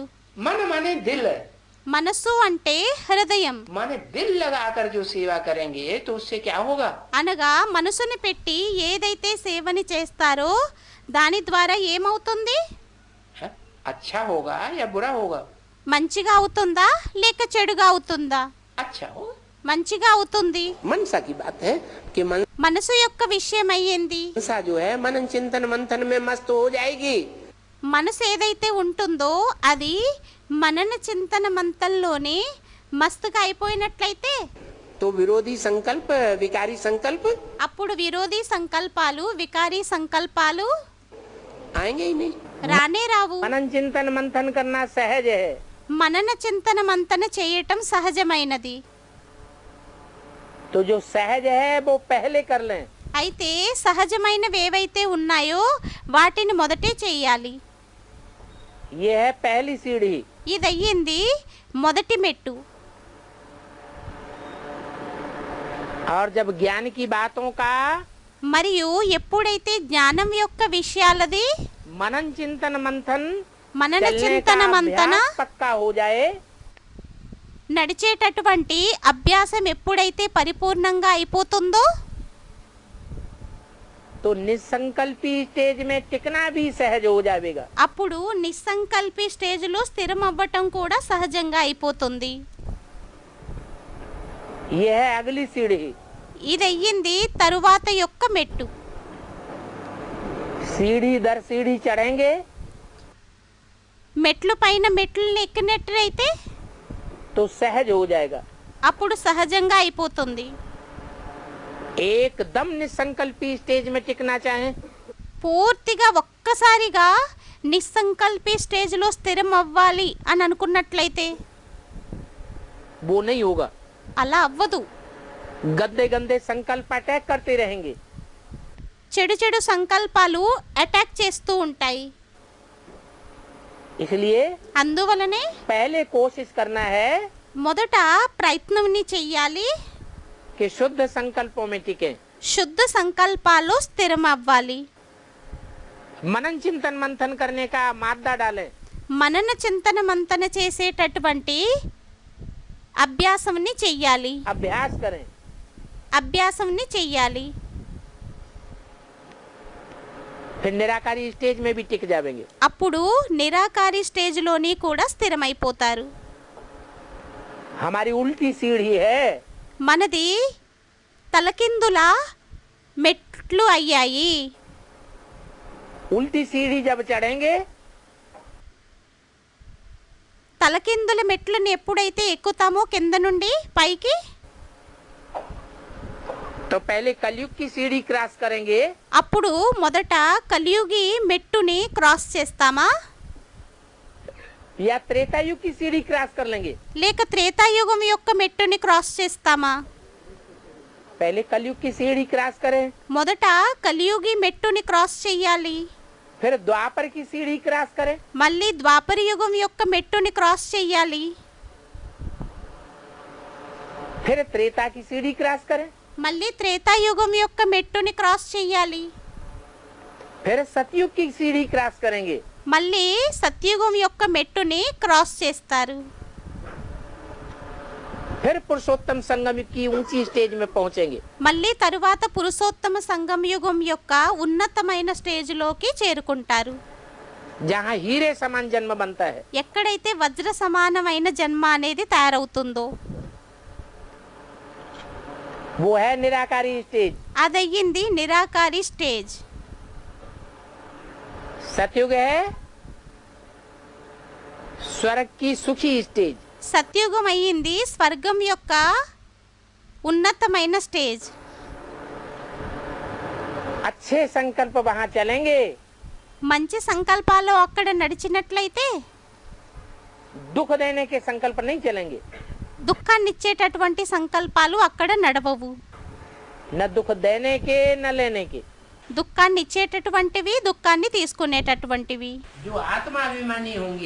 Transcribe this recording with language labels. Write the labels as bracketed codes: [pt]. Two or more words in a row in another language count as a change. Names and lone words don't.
[hi] मन माने दिल। [te] మనసు అంటే హృదయం. [hi] माने दिल लगाकर जो सेवा करेंगे तो उससे क्या होगा? [te] అనగా మనసుని పెట్టి ఏదైతే సేవని చేస్తారో దాని ద్వారా ఏమవుతుంది? [hi] है? अच्छा होगा या बुरा होगा? [te] మంచిగా అవుతుందా లేక చెడుగా అవుతుందా? [hi] अच्छा होगा। [te] మంచిగా అవుతుంది. [hi] मनसा की बात है कि [te] మనసు యొక్క విషయం అయ్యింది. [hi] मनसा जो है मनन चिंतन मंथन में मस्त हो जाएगी। [te] మనసు ఏదైతే ఉంటుందో అది మనన చింతన మంతంలోనే మస్తుగా అయిపోయినట్లయితే [hi] तो विरोधी संकल्प, विकारी संकल्प [te] అప్పుడు విరోధి సంకల్పాలు, వికారీ సంకల్పాలు [hi] आएंगे ही नहीं। [te] రానే రావు. [hi] मनन चिंतन मंथन करना सहज है। [te] మనన చింతన మంతన చేయటం సహజమైనది. [hi] तो जो सहज है वो पहले कर लें। [te] అయితే సహజమైనవి ఏవైతే ఉన్నాయో వాటిని మొదటే చెయ్యాలి. [hi] ये है पहली सीढ़ी। [te] ఇదయ్యింది మొదటి మెట్టు. [hi] और जब ज्ञान की बातों का [te] మరియు ఎప్పుడైతే జ్ఞానం యొక్క విషయాలది [hi] मनन चिंतन मंथन [te] మనన [hi] चलने [te] చింతన [hi] का [te] మంతన [hi] अभ्यास पक्का हो जाए [te] నడిచేటటువంటి అభ్యాసం ఎప్పుడైతే పరిపూర్ణంగా అయిపోతుందో [hi] तो निसंकल्पी स्टेज में टिकना भी सहज हो जाएगा। [te] అప్పుడు నిస్సంకల్పి స్టేజ్లో స్థిరం అవ్వటం కూడా సహజంగా అయిపోతుంది. [hi] ये है अगली सीढ़ी। [te] ఇదయ్యింది తరువాత యొక్క మెట్టు. [hi] सीढ़ी दर सीढ़ी चढ़ेंगे [te] మెట్లు పైన మెట్లను ఎక్కినట్లయితే [hi] तो सहज हो जाएगा। [te] అప్పుడు సహజంగా అయిపోతుంది. [hi] एकदम निसंकल्पी स्टेज में टिकना चाहें [te] పూర్తిగా ఒక్కసారిగా నిస్సంకల్పి స్టేజ్లో స్థిరం అవ్వాలి అని అనుకున్నట్లయితే [hi] वो नहीं होगा। [te] అలా అవ్వదు. [hi] गंदे गंदे संकल्प अटैक करते रहेंगे। [te] చెడు చెడు సంకల్పాలు అటాక్ చేస్తూ ఉంటాయి. [hi] इसलिए [te] అందువలనే [hi] पहले कोशिश करना है [te] మొదట ప్రయత్నంని చెయ్యాలి. [hi] कि शुद्ध संकल्पों में टिके। [te] శుద్ధ సంకల్పాల్లో స్థిరం అవ్వాలి. [hi] मनन चिंतन मंथन करने का मादा डाले। [te] మనన చింతన మంతన చేసేటటువంటి అభ్యాసంని చెయ్యాలి. [hi] अभ्यास करें। [te] అభ్యాసంని చెయ్యాలి. [hi] फिर निराकारी स्टेज में भी टिक जाएंगे। [te] అప్పుడు నిరాకారి స్టేజ్లోని కూడా స్థిరమైపోతారు. [hi] हमारी उल्टी सीढ़ी है। [te] మనది తలకిందుల మెట్లు అయ్యాయి. [hi] उल्टी सीढ़ी जब चढ़ेंगे [te] తలకిందుల మెట్లను ఎప్పుడైతే ఎక్కుతామో కింద నుండి పైకి [hi] तो पहले कलयुग की सीढ़ी क्रॉस करेंगे [te] అప్పుడు మొదట కలియుగి మెట్టుని క్రాస్ చేస్తామా [hi] या त्रेता युग की सीढ़ी क्रॉस कर लेंगे। [te] లేక త్రేతాయుగం యొక్క మెట్టుని క్రాస్ చేస్తామా? [hi] पहले कलयुग की सीढ़ी क्रॉस करें [te] మొదట కలియుగి మెట్టుని క్రాస్ చెయ్యాలి. [hi] फिर द्वापर की सीढ़ी क्रॉस करें [te] మళ్ళీ ద్వాపర యుగం యొక్క మెట్టుని క్రాస్ చెయ్యాలి. [hi] फिर त्रेता की सीढ़ी क्रॉस करें [te] మళ్ళీ త్రేతాయుగం యొక్క మెట్టుని క్రాస్ చెయ్యాలి. [hi] फिर सतयुग की सीढ़ी क्रॉस करेंगे [te] మళ్ళీ సత్యుగం యొక్క మెట్టుని క్రాస్ చేస్తారు. [hi] फिर पुरुषोत्तम संगम युग की ऊंची स्टेज में पहुंचेंगे। [te] మళ్ళీ తరువాత పురుషోత్తమ సంగమ యుగం యొక్క ఉన్నతమైన స్టేజ్లోకి చేరుకుంటారు. [hi] जहाँ हीरे समान जन्म बनता है। [te] ఎక్కడైతే వజ్ర సమానమైన జన్మ అనేది తయారవుతుందో [hi] वो है निराकारी स्टेज। [te] అదయ్యింది నిరాకారి స్టేజ్. [hi] सतयुग है स्वर्ग की सुखी स्टेज। [te] సత్యుగం అయ్యింది స్వర్గం యొక్క ఉన్నతమైన స్టేజ్. [hi] अच्छे संकल्प वहाँ चलेंगे [te] మంచి సంకల్పాలు అక్కడ నడిచినట్లయితే [hi] दुख देने के संकल्प नहीं चलेंगे। [te] దుఃఖాన్ని ఇచ్చేటటువంటి సంకల్పాలు అక్కడ నడవవు. [hi] न दुख देने के न लेने के। [te] దుఃఖాన్ని ఇచ్చేటటువంటివి దుఃఖాన్ని తీసుకునేటటువంటివి. [hi] जो आत्माभिमानी होंगे